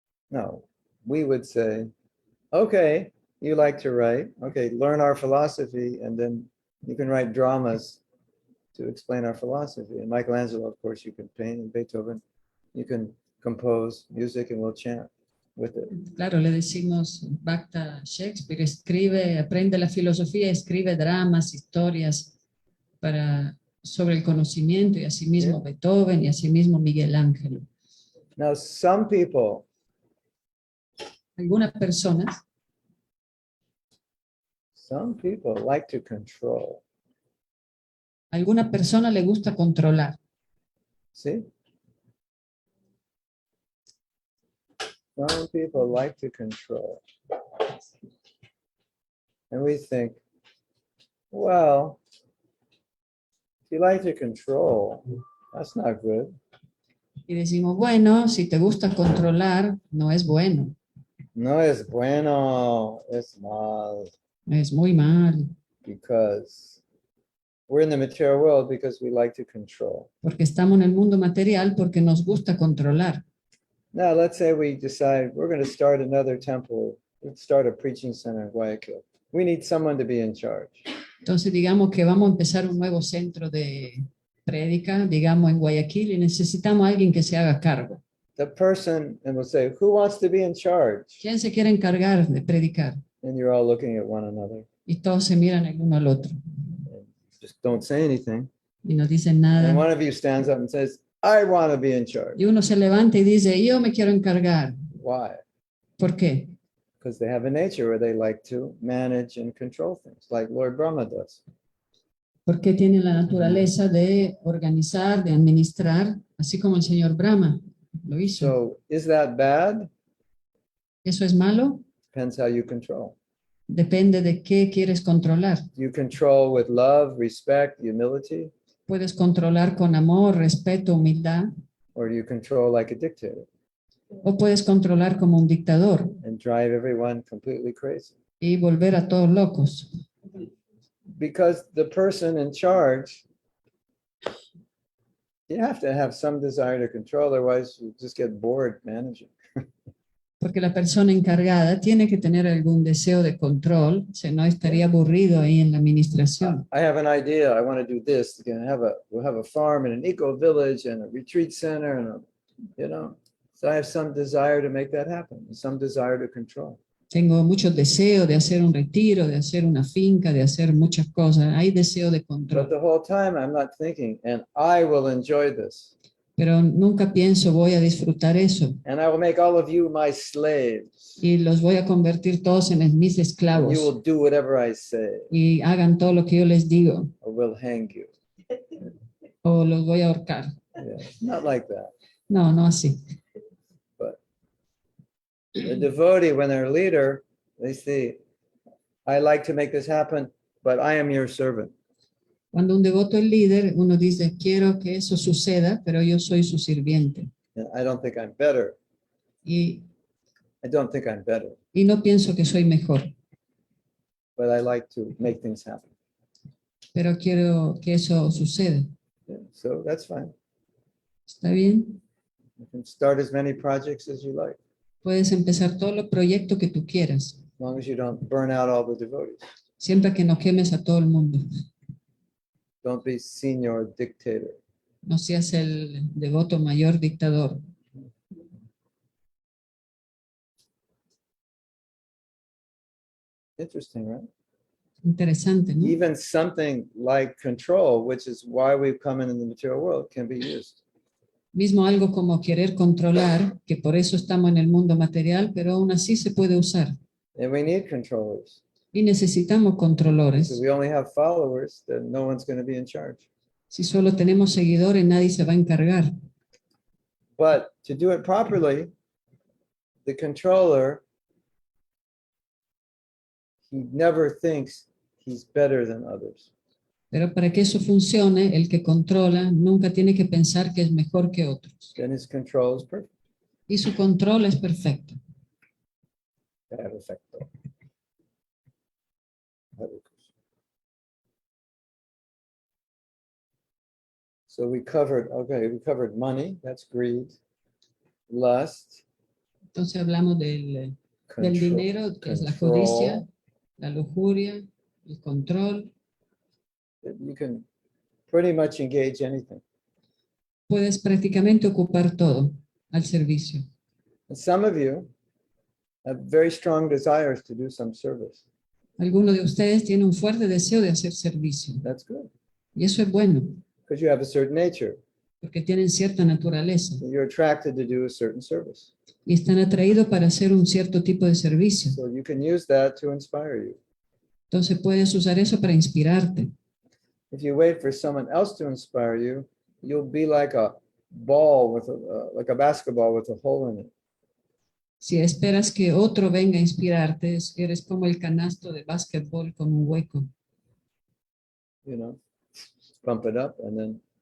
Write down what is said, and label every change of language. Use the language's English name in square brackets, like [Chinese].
[English] No, we would say, okay, you like to write. Okay, learn our philosophy, and then you can write dramas to explain our philosophy. And Michelangelo, of course, you can paint, and Beethoven, you can compose music, and we'll chant with it. [Spanish] Claro, le decimos, basta Shakespeare, escribe, aprende la filosofía, escribe dramas, historias sobre el conocimiento, y asimismo Beethoven, y asimismo Miguel Ángel. [English] Now, some people, [Spanish] Algunas personas [English] like to control. [Spanish] A alguna persona le gusta controlar. [English] See? Some people like to control. And we think, well, if you like to control, that's not good. [Spanish] Y decimos, bueno, si te gusta controlar, no es bueno. No es bueno, es mal. Es muy mal. [English] Because we're in the material world because we like to control. [Spanish] Porque estamos en el mundo material porque nos gusta controlar. [English] Now, let's say we decide we're going to start another temple, let's start a preaching center in Guayaquil. We need someone to be in charge. [Spanish] Entonces, digamos que vamos a empezar un nuevo centro de prédica, digamos en Guayaquil, y necesitamos a alguien que se haga cargo. [English] The person, and we'll say, who wants to be in charge? [Spanish] ¿Quién se quiere encargar de predicar? [English] And you're all looking at one another. [Spanish] Y todos se miran el uno al otro. [English] Just don't say anything. [Spanish] Y no dicen [English] And one of you stands up and says, I want to be in charge. [Spanish] Y uno se levanta y dice, yo me quiero encargar. [English] Why? [Spanish] ¿Por qué? [English] Because they have a nature where they like to manage and control things, like Lord Brahma does. [Spanish] Porque tiene la naturaleza de organizar, de administrar, así como el señor Brahma lo hizo. [English] So is that bad? [Spanish] ¿Eso es malo? [English] Depends how you control. [Spanish] Depende de qué quieres controlar. [English] Do you control with love, respect, humility, [Spanish] Puedes controlar con amor, respeto, humildad, [English] or do you control like a dictator [Spanish] o puedes controlar como un dictador [English] and drive everyone completely crazy? [Spanish] y volver a todos locos. [English] Because the person in charge, you have to have some desire to control, otherwise you just get bored managing. [Spanish] Porque la persona encargada tiene que tener algún deseo de control, si no estaría aburrido ahí en la administración. [English] I have an idea. I want to do this. We'll have a farm and an eco village and a retreat center, and So I have some desire to make that happen, some desire to control. [Spanish] Tengo muchos deseos de hacer un retiro, de hacer una finca, de hacer muchas cosas. Hay deseo de [English] But control. the whole time I'm not thinking, and I will enjoy this. [Spanish] Pero nunca pienso voy a disfrutar eso [English] And I will make all of you my slaves. [Spanish] y los voy a convertir todos en mis [English] And you [Spanish] esclavos [English] will do whatever I say, [Spanish] y hagan todo lo que yo les digo [English] or we'll hang you. [Spanish] o los voy a ahorcar. [English] Yeah, not like that. [Spanish] No, no así. [English] The devotee, when they're a leader, they say, I like to make this happen, but I am your servant. [Spanish] Cuando un devoto es líder, uno dice, quiero que eso suceda, pero yo soy su sirviente. [English] And I don't think I'm better. [Spanish] Y Y no pienso que soy mejor, [English] but I like to make things happen. [Spanish] pero quiero que eso suceda. [English] Yeah, so that's fine. [Spanish] ¿Está bien? [English] You can start as many projects as you like, [Spanish] Puedes empezar todos los proyectos que tú quieras, [English] as long as you don't burn out all the devotees. [Spanish] siempre que no quemes a todo el mundo. [English] Don't be senior dictator. [Spanish] No seas el devoto mayor dictador. [English] Interesting, right? [Spanish] Interesante, ¿no? [English] Even something like control, which is why we've come in the material world, can be used. [Spanish] Mismo algo como querer controlar, que por eso estamos en el mundo material, pero aún así se puede usar. [English] And we need controllers. [Spanish] Y necesitamos [English] If [Spanish] controladores. [English] we only have followers, then no one's going to be in charge. [Spanish] Si solo tenemos seguidores, nadie se va a encargar. [English] But to do it properly, the controller, he never thinks he's better than others. [Spanish] Pero para que eso funcione, el que controla nunca tiene que pensar que es mejor que otros. Then his control is perfect. Y su control es perfecto. Perfecto. Hare Krishna. [English] So we covered money, that's greed, lust, [Spanish] Entonces hablamos del [English] control, [Spanish] dinero, que es la [English] control. [Spanish] codicia, la lujuria, el control. [English] You can pretty much engage anything. [Spanish] Puedes prácticamente ocupar todo al servicio. [English] And some of you have very strong desires to do some service. [Spanish] Algunos de ustedes tienen un fuerte deseo de hacer servicio. [English] That's good, [Spanish] Y eso es bueno, [English] because you have a certain nature. [Spanish] porque tienen cierta naturaleza [English] You're attracted to do a certain service. [Spanish] y están atraídos para hacer un cierto tipo de servicio. [English] So you can use that to inspire you. [Spanish] Entonces puedes usar eso para inspirarte. [English] If you wait for someone else to inspire you, you'll be like a ball with like a basketball with a hole in it. [Spanish] Si esperas que otro venga a inspirarte, eres como el canasto de básquetbol con un hueco. [English] You know, pump it up and then